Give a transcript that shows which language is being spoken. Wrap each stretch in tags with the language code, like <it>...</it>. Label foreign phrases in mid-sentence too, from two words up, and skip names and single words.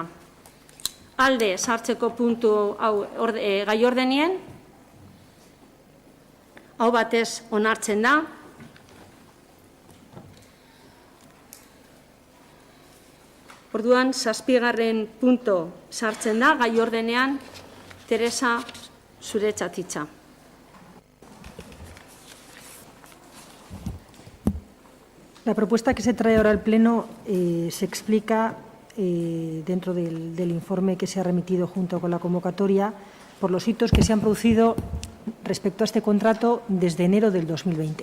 <eu>Alde sartzeko puntu hau gai ordenien, hau batez onartzen da. Orduan, 7. puntu sartzen da, gai ordenean, Teresa, zuretzat hitza.</eu> <es>La propuesta que se trae ahora al Pleno se explica dentro del informe que se ha remitido junto con la convocatoria por los hitos que se han producido respecto a este contrato desde enero del 2020.</es>